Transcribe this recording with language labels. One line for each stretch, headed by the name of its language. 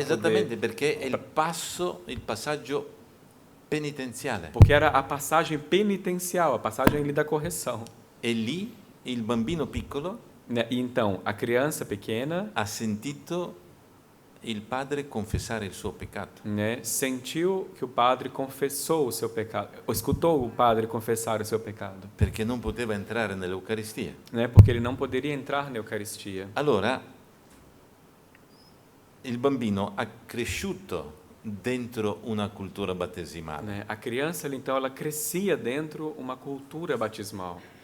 Italian: Esattamente
Portuguese: poder...
Italian: perché è il passaggio penitenziale.
Portuguese: Porque era a passagem penitencial, a passagem ali da correção.
Italian: E lì il bambino piccolo
Portuguese: Né? E então, a criança pequena,
Italian: ha sentito il padre confessare il suo peccato.
Portuguese: né, sentiu que o padre confessou o seu pecado, escutou o padre confessar o seu pecado,
Italian: Perché non poteva entrare nell'Eucaristia.
Portuguese: né? Porque ele não poderia entrar na Eucaristia.
Italian: Allora, il bambino ha cresciuto dentro una cultura battesimale.
Portuguese: Né? A criança, então, ela crescia dentro uma cultura batismal,